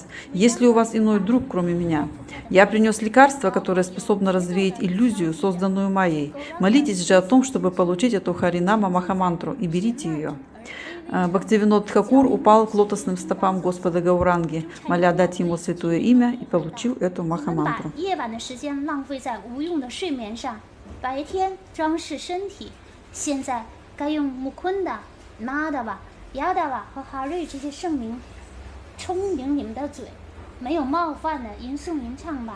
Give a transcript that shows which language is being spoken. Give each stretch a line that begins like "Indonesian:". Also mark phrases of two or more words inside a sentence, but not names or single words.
Russian: Есть ли у вас иной друг, кроме меня? Я принес лекарство, которое способно развеять иллюзию, созданную Майей. Молитесь же о том, чтобы получить эту Харинама Махамантру, и берите ее. Бхактивинод Тхакур упал к лотосным стопам Господа Гауранги, моля дать ему святое имя, и получил эту
Chinese: 把
Russian: Махамантру.
Chinese: 夜晚的时间浪费在无用的睡眠上，白天装饰身体，现在该用木昆的、纳达瓦、亚达瓦和哈瑞这些圣名充盈你们的嘴，没有冒犯的吟诵吟唱吧。